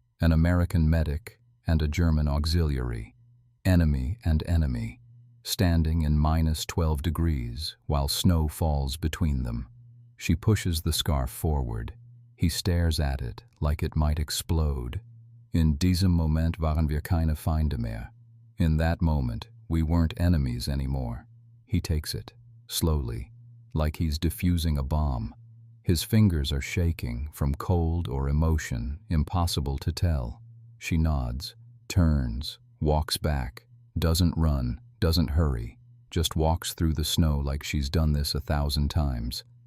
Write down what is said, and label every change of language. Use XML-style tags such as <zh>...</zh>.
<en>An American medic and a German auxiliary, enemy and enemy, standing in -12 degrees while snow falls between them. She pushes the scarf forward. He stares at it like it might explode.</en> <de>In diesem Moment waren wir keine Feinde mehr.</de> <en>In that moment, we weren't enemies anymore. He takes it, slowly, like he's defusing a bomb. His fingers are shaking from cold or emotion, impossible to tell. She nods, turns, walks back, doesn't run, doesn't hurry, just walks through the snow like she's done this 1,000 times.</en>